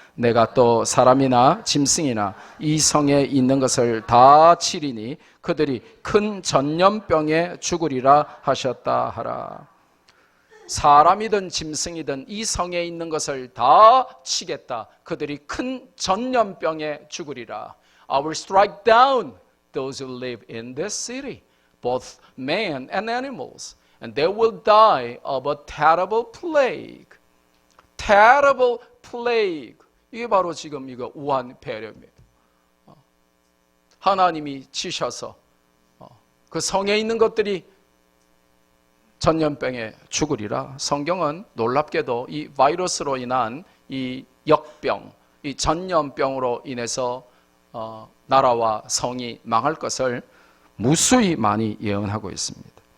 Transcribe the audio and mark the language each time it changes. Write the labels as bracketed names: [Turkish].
[Korean] 내가 또 사람이나 짐승이나 이 성에 있는 것을 다 치리니 그들이 큰 전염병에 죽으리라 하셨다 하라. 사람이든 짐승이든 이 성에 있는 것을 다 치겠다. 그들이 큰 전염병에 죽으리라. [English] I will strike down those who live in this city, both man and animals, and they will die of a terrible plague. terrible plague. [Korean] 이게 바로 지금 이거 우한 폐렴이에요. 하나님이 치셔서 그 성에 있는 것들이 전염병에 죽으리라. 성경은 놀랍게도 이 바이러스로 인한 이 역병, 이 전염병으로 인해서 나라와 성이 망할 것을 무수히 많이 예언하고 있습니다.